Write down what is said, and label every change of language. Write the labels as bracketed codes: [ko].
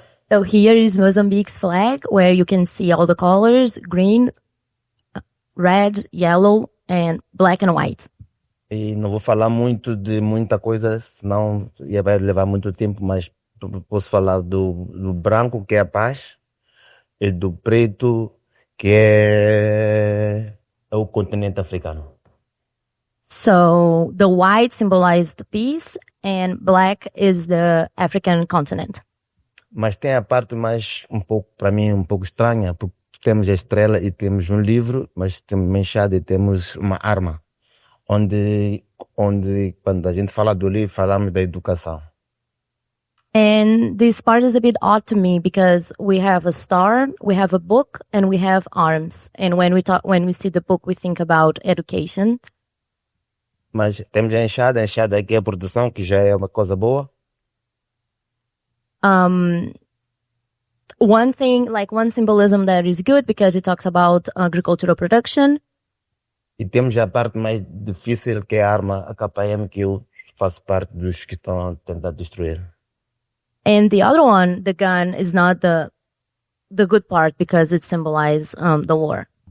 [en] So here is Mozambique's flag, where you can see all the colors: green, red, yellow, and black and white. [pt] E não vou falar muito de muita coisa, senão vai levar muito tempo, mas posso falar do branco, que é a paz, e do preto, que é o continente africano. [en] So the white symbolized peace, and black is the African continent. [pt] Mas tem a parte mais, para mim, um pouco estranha, porque temos a estrela e temos um livro, mas temos manchado e temos uma arma, onde quando a gente fala do livro, falamos da educação. [en] And this part is a bit odd to me because we have a star, we have a book, and we have arms. And when we see the book, we think about education. [pt] Mas temos a enxada aqui é a produção, que já é uma coisa boa. [en] One symbolism that is good because it talks about agricultural production. [pt] E temos a parte mais difícil, que é a arma, a KM, que eu faço parte dos que estão a tentar destruir. [en] And the other one, the gun, is not the good part because it symbolizes the war.